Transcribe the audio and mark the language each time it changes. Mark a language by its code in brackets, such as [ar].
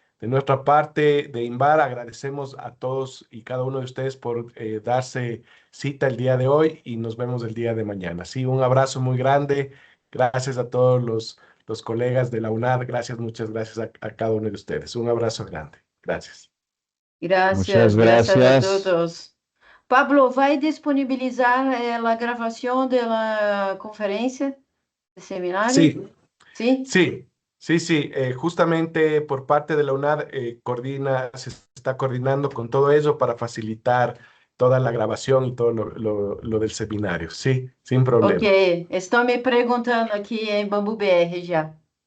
[es] De nuestra parte, de INVAR, agradecemos a todos y cada uno de ustedes por darse cita el día de hoy y nos vemos el día de mañana. Sí, un abrazo muy grande. Gracias a todos los colegas de la UNAD. Gracias, muchas gracias a cada uno de ustedes. Un abrazo grande. Gracias. Gracias, gracias a gracias. todos. [pt] Pablo, vai disponibilizar a gravação da conferência, do seminário? [es] Sí, [pt] Sim? [es] sí. Justamente por parte de la UNAD se está coordinando con todo eso para facilitar toda la grabación y todo lo del seminario. Sí, sin problema. [pt] Ok, estão me perguntando aqui em Bambu BR já.